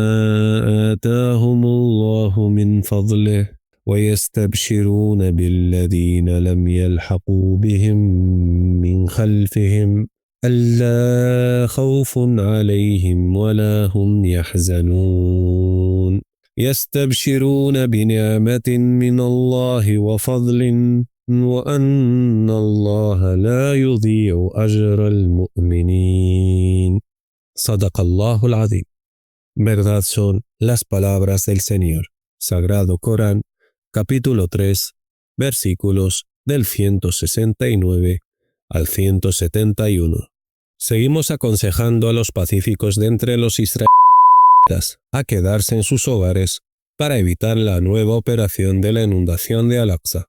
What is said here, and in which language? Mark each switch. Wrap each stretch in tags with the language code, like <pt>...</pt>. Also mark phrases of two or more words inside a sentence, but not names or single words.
<ar>آتاهم الله من فضله ويستبشرون بالذين لم يلحقوا بهم من خلفهم ألا خوف عليهم ولا هم يحزنون يستبشرون بنعمة من الله وفضل وأن الله لا يضيع أجر المؤمنين. صدق الله العظيم.</ar> <es>Verdad son las palabras del Señor. Sagrado Corán, capítulo 3, versículos del 169 al 171. Seguimos aconsejando a los pacíficos de entre los israelitas a quedarse en sus hogares para evitar la nueva operación de la inundación de Al-Aqsa.</es>